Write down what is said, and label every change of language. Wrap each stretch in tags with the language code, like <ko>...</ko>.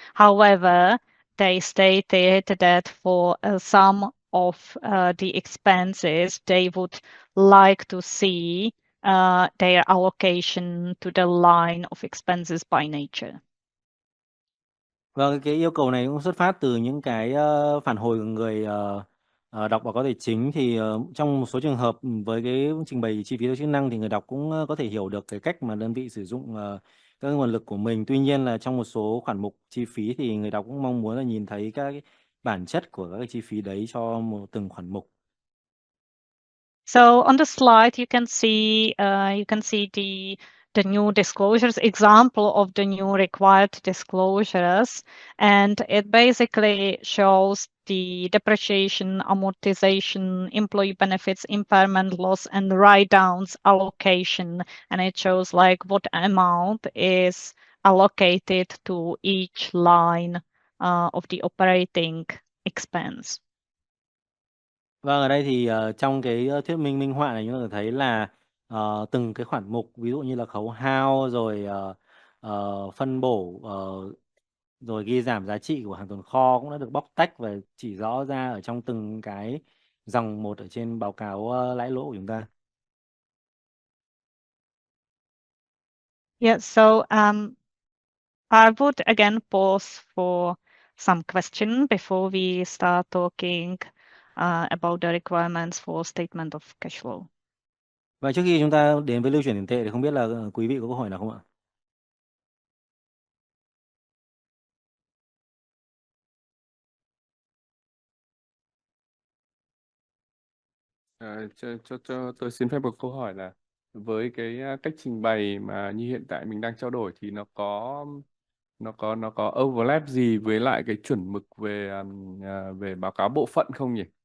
<en>However, they stated that for some of the expenses, they would like to see their allocation to the line of expenses by nature.</en> <vi>Vâng, cái yêu cầu này cũng xuất phát từ những cái phản hồi của người đọc báo cáo tài chính. Thì trong một số trường hợp với cái trình bày chi phí theo chức năng thì người đọc cũng có thể hiểu được cái cách mà đơn vị sử dụng các nguồn lực của mình. Tuy nhiên là trong một số khoản mục chi phí thì người đọc cũng mong muốn là nhìn thấy các cái bản chất của các cái chi phí đấy cho từng khoản mục.</vi> <en>So on the slide, you can see the new disclosures, example of the new required disclosures, and it basically shows the depreciation, amortization, employee benefits, impairment loss, and write-downs allocation, and it shows like what amount is allocated to each line of the operating expense.</en> <vi>Vâng, ở đây thì trong cái thuyết minh minh họa này chúng ta thấy là từng cái khoản mục, ví dụ như là khấu hao rồi phân bổ rồi ghi giảm giá trị của hàng tồn kho cũng đã được bóc tách và chỉ rõ ra ở trong từng cái dòng 1 ở trên báo cáo lãi lỗ của chúng ta.</vi> <en>Yeah, so I would again pause for some question before we start talking about the requirements for statement of cash flow.</en> <vi>Và trước khi chúng ta đến với lưu chuyển tiền tệ thì không biết là quý vị có câu hỏi nào không ạ? Cho tôi xin phép một câu hỏi là với cái cách trình bày mà như hiện tại mình đang trao đổi thì nó có overlap gì với lại cái chuẩn mực về báo cáo bộ phận không nhỉ?</vi>